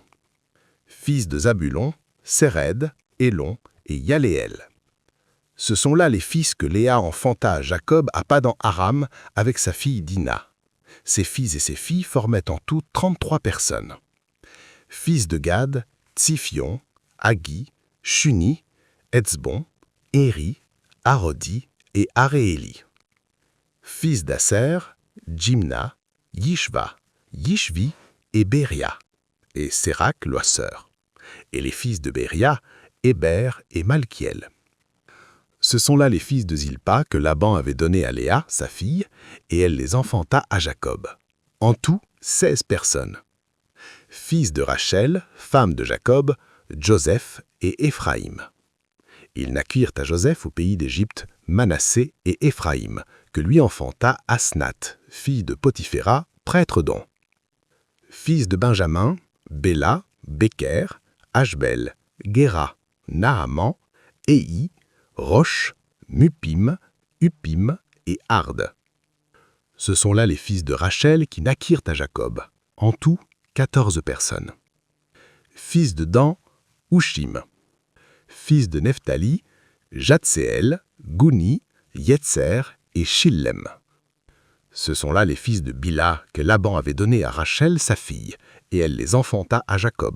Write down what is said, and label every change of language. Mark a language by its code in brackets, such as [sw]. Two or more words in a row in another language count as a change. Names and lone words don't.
[fr] Fils de Zabulon, Séred, Élon et Yaléel. Ce sont là les fils que Léa enfanta à Jacob à Padan-Aram avec sa fille Dina. Ses fils et ses filles formaient en tout 33 personnes. Fils de Gad, Tsiphion, Haggi, Shuni, Etzbon, Éri, Arodi et Arééli. Fils d'Aser, Jimna, Yishva, Yishvi et Béria, et Sérac, l'oisseur. Et les fils de Béria, Héber et Malkiel. Ce sont là les fils de Zilpa que Laban avait donnés à Léa, sa fille, et elle les enfanta à Jacob. En tout, 16 personnes. Fils de Rachel, femme de Jacob, Joseph et Éphraïm. Ils naquirent à Joseph au pays d'Égypte Manassé et Éphraïm, que lui enfanta Asnath, fille de Potiphéra, prêtre d'On. Fils de Benjamin, Béla, Béker, Ashbel, Géra, Naaman, Éhi, Rosh, Mupim, Upim et Ard. Ce sont là les fils de Rachel qui naquirent à Jacob. En tout, 14 personnes. Fils de Dan, Hushim. Fils de Nephtali, Jatseel, Gouni, Yetzer et Shillem. Ce sont là les fils de Bila que Laban avait donnés à Rachel, sa fille, et elle les enfanta à Jacob.